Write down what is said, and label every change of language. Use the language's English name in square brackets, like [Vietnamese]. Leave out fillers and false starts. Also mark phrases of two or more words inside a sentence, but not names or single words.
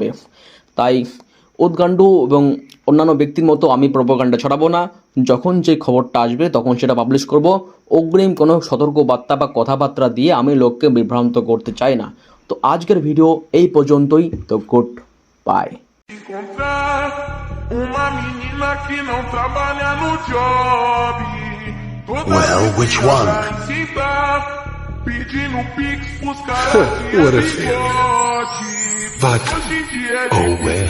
[Bangla] তাই উদ্গান্ডু এবং অন্যান্য ব্যক্তির মতো আমি প্রোপাগান্ডা ছড়াবো না। যখন যে খবরটা আসবে তখন সেটা পাবলিশ করব। অগ্রিম কোনো সতর্কবার্তা বা কথাবার্তা দিয়ে আমি লোককে বিভ্রান্ত করতে চাই না। তো আজকের ভিডিও এই পর্যন্তই। তো [English] good bye. [Portuguese] Encontrar uma menina que não trabalha no job. Toda [English] Well, [Portuguese] vez [English] which [Portuguese] que ela [English] one? [Portuguese] vai sentar, pedindo pix pros caras de [English] What a [Portuguese] bigode. Vodka. Hoje em dia é [English] Oh, [Portuguese] difícil [English] well.